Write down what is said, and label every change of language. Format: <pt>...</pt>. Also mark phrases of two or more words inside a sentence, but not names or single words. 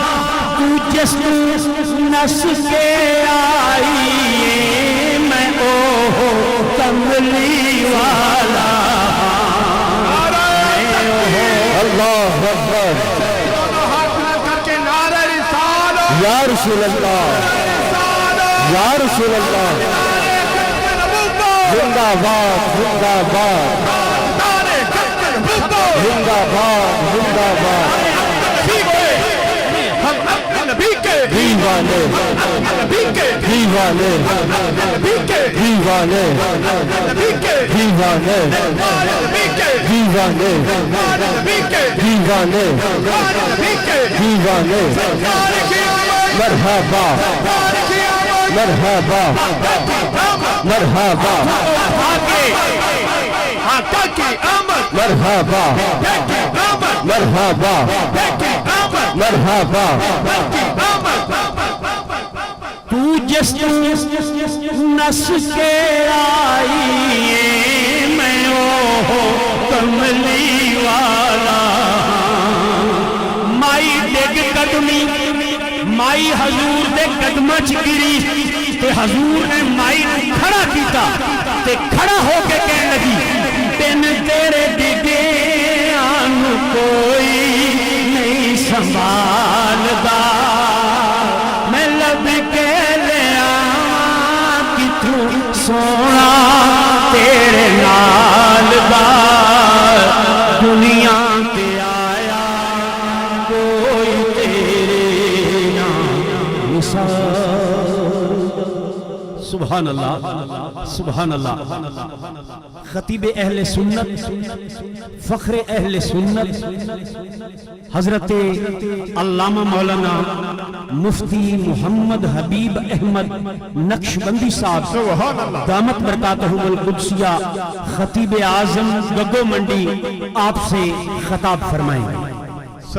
<pa>تو جس نس کے آئی میں اوہ کملی والا</pa> <ar>اللہ اکبر. یا رسول اللہ یا رسول اللہ.</ar> <ur>زندہ باد زندہ باد زندہ باد زندہ باد. دیوانے دیوانے دیوانے دیوانے دیوانے دیوانے دیوانے.</ur> <ar>مرحبا مرحبا مرحبا مرحبا مرحبا مرحبا.</ar> <pa>تو جس نس کے آئی میں اوہ کملی والا. مائی ڈگ قدمی، مائی حضور دے قدمہ چگری تے حضور نے مائی کھڑا کیتا تے کھڑا ہو کے کہنے لگی بن تیرے ڈگے آن کوئی نہیں سنبھالدا. میں لب کے لیا کتوں سونا تیرے نال دا دنیا تے آیا کوئی تیرے نام مثال.</pa> <ar>سبحان اللہ سبحان اللہ.</ar> <ur>خطیب اہل سنت، فخر اہل سنت حضرت علامہ مولانا مفتی محمد حبیب احمد نقشبندی صاحب دامت برکاتہم القدسیہ خطیب اعظم گگو منڈی آپ سے خطاب فرمائیں.</ur>